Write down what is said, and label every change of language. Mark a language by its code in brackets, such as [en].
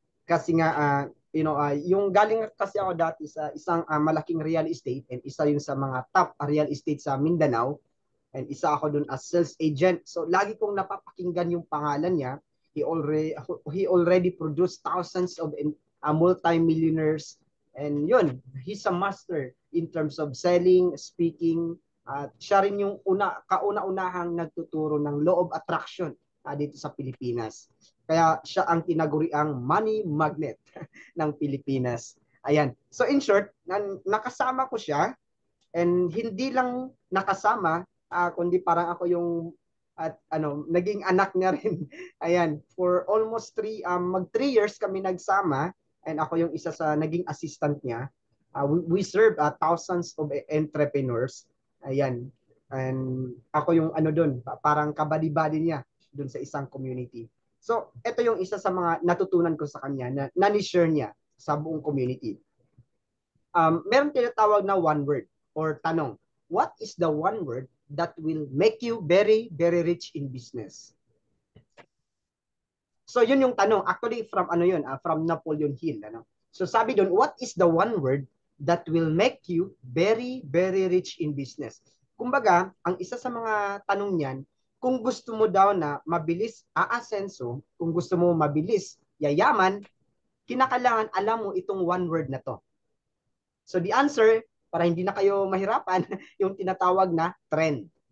[tl] Kasi nga, yung galing kasi ako dati sa isang malaking real estate and isa yung sa mga top real estate sa Mindanao. And isa ako dun [en] as sales agent. [tl] So lagi kong napapakinggan yung pangalan niya. [en] He already produced thousands of multi-millionaires. And yun, he's a master in terms of selling, speaking. [tl] At siya rin yung kauna-unahang nagtuturo ng law of attraction dito sa Pilipinas. Kaya siya ang tinaguriang money magnet ng Pilipinas. Ayan. [en] So in short, [tl] nakasama ko siya and hindi lang nakasama, kundi parang ako yung naging anak niya rin. Ayan, for almost mag 3 years kami nagsama and ako yung isa sa naging assistant niya. [en] We serve thousands of entrepreneurs. [tl] Ayan. And ako yung doon, parang kabali-bali niya doon sa isang community. So, ito yung isa sa mga natutunan ko sa kanya na ni-share niya sa buong community. Meron tinatawag na one word or tanong. [en] What is the one word that will make you very, very rich in business? [tl] So yun yung tanong. [en] Actually, from from Napoleon Hill. [tl] So sabi doon, [en] what is the one word that will make you very, very rich in business? [tl] Kumbaga, ang isa sa mga tanong niyan, kung gusto mo daw na mabilis aasenso, kung gusto mo mabilis yayaman, kinakailangan alam mo itong one word na to. [en] So the answer, [tl] para hindi na kayo mahirapan, yung tinatawag na trend.